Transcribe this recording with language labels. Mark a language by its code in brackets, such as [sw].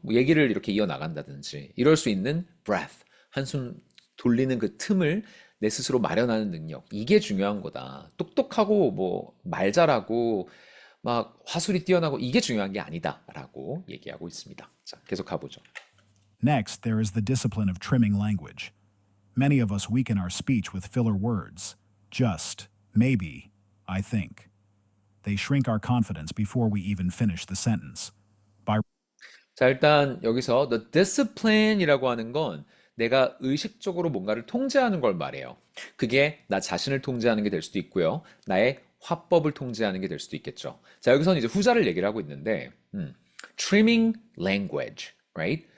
[ko] 뭐 얘기를 이렇게 이어나간다든지 이럴 수 있는 breath, 한숨 돌리는 그 틈을 내 스스로 마련하는 능력. 이게 중요한 거다. 똑똑하고 뭐 말 잘하고 막 화술이 뛰어나고 이게 중요한 게 아니다라고 얘기하고 있습니다. 자, 계속 가보죠. [en] Next, there is the discipline of trimming language. Many of us weaken our speech with filler words. Just, maybe, I think. They shrink our confidence before we even finish the sentence. By [ko] 자, 일단 여기서 the discipline이라고 하는 건 내가 의식적으로 뭔가를 통제하는 걸 말해요. 그게 나 자신을 통제하는 게 될 수도 있고요. 나의 화법을 통제하는 게 될 수도 있겠죠. 자, 여기서는 이제 후자를 얘기를 하고 있는데, [en] trimming language, right?